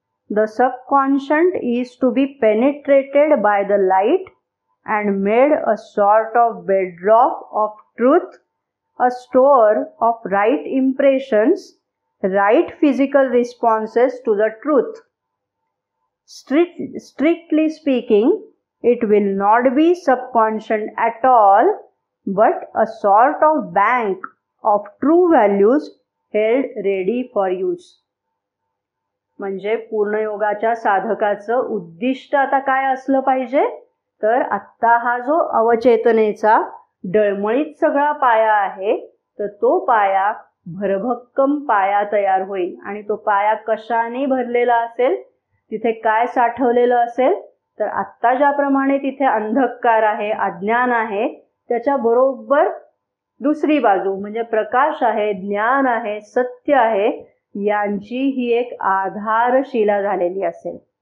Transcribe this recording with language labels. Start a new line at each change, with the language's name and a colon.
English: The subconscient is to be penetrated by the light and made a sort of bedrock of truth, a store of right impressions, right physical responses to the truth. Strictly speaking, it will not be subconscious at all, but a sort of bank of true values held ready for use.
Marathi: म्हणजे पूर्णयोगाच्या साधकाचं उद्दिष्ट आता काय असलं पाहिजे, तर आत्ता हा जो अवचेतनेचा डळमळीत सगळा पाया आहे, तर तो पाया भरभक्कम पाया तयार होईल. आणि तो पाया कशाने भरलेला असेल, तिथे काय साठवलेलं असेल, तर आत्ता ज्याप्रमाणे तिथे अंधकार आहे, अज्ञान आहे, त्याच्या बरोबर दुसरी बाजू म्हणजे प्रकाश आहे, ज्ञान आहे, सत्य आहे, यांची ही एक आधारशिला झालेली असेल.